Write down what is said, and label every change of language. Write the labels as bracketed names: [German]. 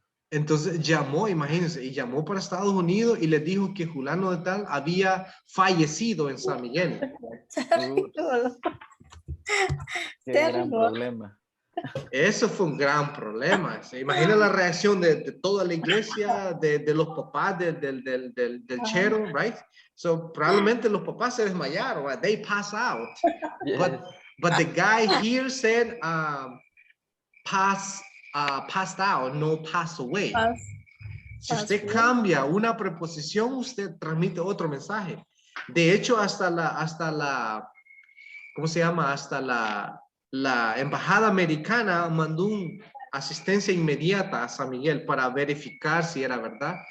[Spanish] Entonces llamó, imagínense, y llamó para Estados Unidos y le dijo que Julano de tal había fallecido en San Miguel. Qué gran problema. Eso fue un gran problema. ¿Se imagina la reacción de toda la iglesia, de los papás del chero, right? So probablemente los papás se desmayaron, right? [English] They pass out. Yes. But the guy here said passed out, no pass away. [Spanish] Si usted cambia una preposición, usted transmite otro mensaje. De hecho, hasta la ¿cómo se llama? Hasta la embajada americana mandó asistencia inmediata a San Miguel para verificar si era verdad.